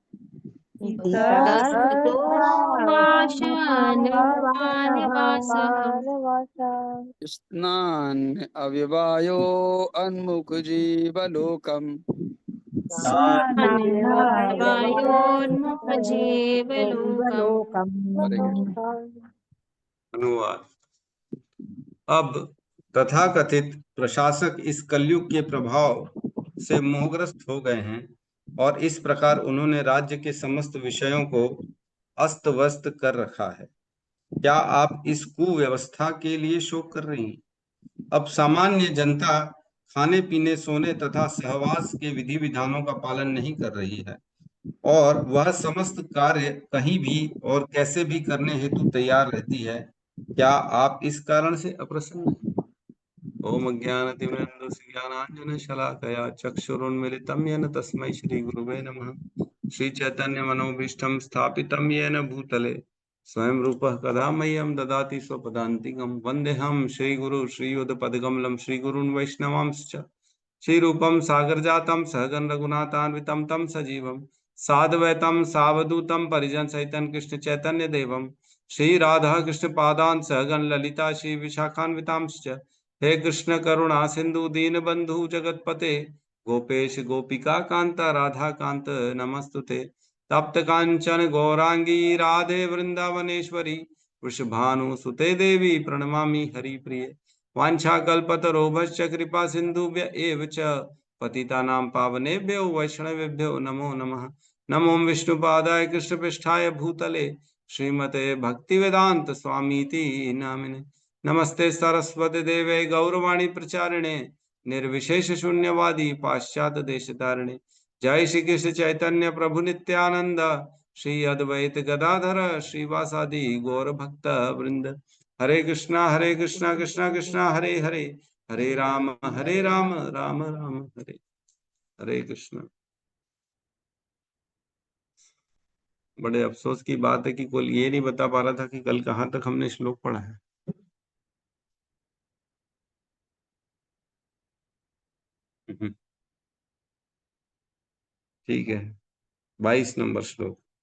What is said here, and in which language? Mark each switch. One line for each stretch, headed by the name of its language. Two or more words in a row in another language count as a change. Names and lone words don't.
Sanskrit: इतस्ततो वासनपानवासः स्नान अव्यवायो अन्मुख जीवलोकम् हरे
Hindi: अनुवाद। अब तथाकथित प्रशासक इस कलयुग के प्रभाव से मोहग्रस्त हो गए हैं और इस प्रकार उन्होंने राज्य के समस्त विषयों को अस्त व्यस्त कर रखा है। क्या आप इस कुव्यवस्था के लिए शोक कर रही हैं? अब सामान्य जनता खाने पीने सोने तथा सहवास के विधि विधानों का पालन नहीं कर रही है और वह समस्त कार्य कहीं भी और कैसे भी करने हेतु तैयार रहती है। क्या आप इस कारण से अप्रसन्न हैं?
Sanskrit: ओम अज्ञानतिमिरन्धस्य ज्ञानाञ्जनशलाकया चक्षुरुन्मीलितं येन तस्मै श्रीगुरुवे नमः। श्रीचैतन्यमनोभीष्टं स्थापितं येन भूतले स्वयं रूपः कदा मह्यं ददाति स्वपदान्तिकं। वन्देऽहं श्रीगुरु श्रीयुतपदकमलं श्रीगुरून् वैष्णवांश्च श्रीरूपं सागरजातं सहगण रघुनाथान्वितं तं सजीवं साद्वैतं सावधूतं परिजनसहितं कृष्ण चैतन्य देवं श्री राधा कृष्ण पादान् सहगण ललिता श्री विशाखान्वितांश्च। हे कृष्ण करुणा सिंधु दीन बंधु जगतपते गोपेश गोपिका कांता राधा कांत नमस्तुते। तप्त कांचन गौरांगी राधे वृंदावनेश्वरी वृषभानु सुते देवी प्रणमामि हरिप्रिये। वाञ्छाकल्पतरोभश्च कृपा सिन्धुभ्य एव च पतितानां पावनेभ्यो वैष्णवेभ्यो नमो नमः। नमो विष्णुपादाय कृष्णपृष्ठाय भूतले श्रीमते भक्तिवेदांत स्वामीति नामिने। नमस्ते सरस्वती देवे गौरवाणी प्रचारिणे निर्विशेष शून्यवादी पाश्चात्य देशतारिणे। जय श्री कृष्ण चैतन्य प्रभु नित्यानंद श्री अद्वैत गदाधर श्रीवासादि गौर भक्त वृंद। हरे कृष्णा कृष्णा कृष्णा हरे हरे हरे राम राम राम हरे हरे कृष्णा।
Hindi: बड़े अफसोस की बात है कि कोई ये नहीं बता पा रहा था कि कल कहाँ तक हमने श्लोक पढ़ा है। ठीक है, 22 नंबर श्लोक।